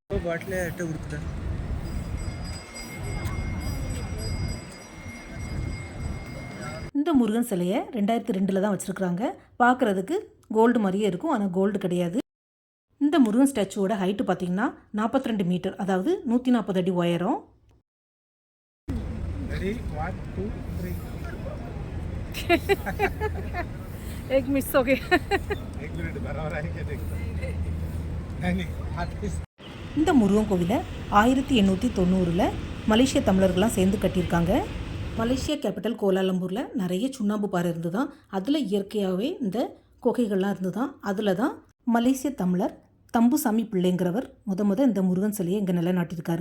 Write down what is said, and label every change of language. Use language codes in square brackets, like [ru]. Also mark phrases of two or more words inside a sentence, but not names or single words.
[ta] இந்த முருகன் சிலையை 2002 தான் வச்சுருக்குறாங்க. பார்க்குறதுக்கு கோல்டு மாதிரியே இருக்கும், ஆனால் கோல்டு கிடையாது. இந்த முருகன் ஸ்டாச்சுவோட ஹைட்டு பார்த்திங்கன்னா 42 மீட்டர், அதாவது 140 அடி உயரம். [en] Ready? 1, 2, 3. [hi] एक मिस हो गया. 1 मिनट बराबर आएंगे देखो. नहीं हाथ किस [ta] இந்த முருகன் கோவிலை 1890 மலேசிய தமிழர்கள்லாம் சேர்ந்து கட்டியிருக்காங்க. மலேசியா கேபிட்டல் கோலாலம்பூரில் நிறைய சுண்ணாம்பு பாறை இருந்து தான், அதில் இயற்கையாகவே இந்த குகைகள்லாம் இருந்து தான். அதில் தான் மலேசிய தமிழர் தம்புசாமி பிள்ளைங்கிறவர் முத இந்த முருகன் சிலையை இங்கே நிலைநாட்டியிருக்காரு.